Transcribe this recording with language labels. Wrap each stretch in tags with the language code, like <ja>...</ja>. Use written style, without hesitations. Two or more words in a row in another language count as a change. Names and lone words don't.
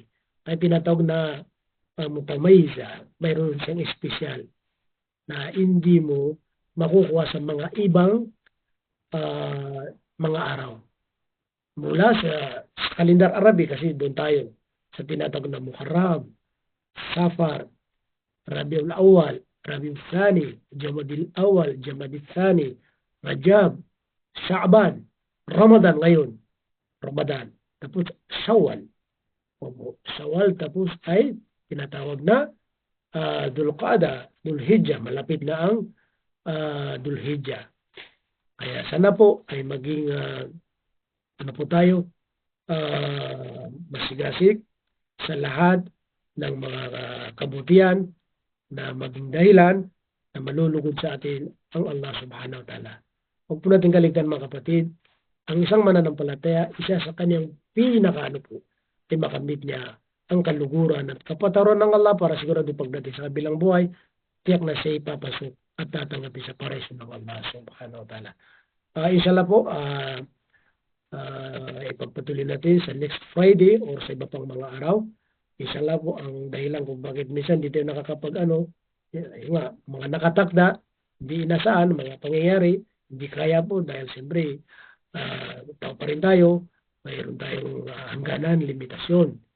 <tl>Kaya tinatawag na mutamayza, mayroon siyang espesyal na hindi mo makukuha sa mga ibang mga araw. Mula sa kalendar Arabi, kasi doon tayo sa tinatawag na Muharram, Safar, Rabiul Awal, Rabiul Thani, Jamadil Awal, Jamadil Thani, Rajab, Sha'ban, Ramadan ngayon. Ramadan. Tapos Shawwal. Shawwal tapos ay tinatawag na Dulqa'da, Dulhijjah, malapit na ang Dulhijjah. Kaya sana po ay maging ano po tayo masigasig sa lahat ng mga kabutihan na maging dahilan na malulugod sa atin ang Allah</tl> <ar>سبحانه وتعالى.</ar> <tl>Huwag po natin kaligtan mga kapatid, ang isang mananampalataya, isa sa kanyang pinakaano po, ay makamit niya ang kaluguran at kapatawaran ng Allah para sigurado pagdating sa kabilang buhay, tiyak na siya ipapasok at tatanggapin sa pareso ng Allah</tl> <ar>سبحانه وتعالى.</ar> <tl>Inshallah po, ipagpatuloy natin sa</tl> <en>next Friday</en> <tl>or sa iba pang mga araw. Inshallah po, ang dahilan kung bakit minsan di tayo mga nakatakda, hindi inasaan, mga pangyayari, hindi kaya po dahil siyempre tao pa rin tayo, mayroon tayong hangganan, limitasyon.</tl>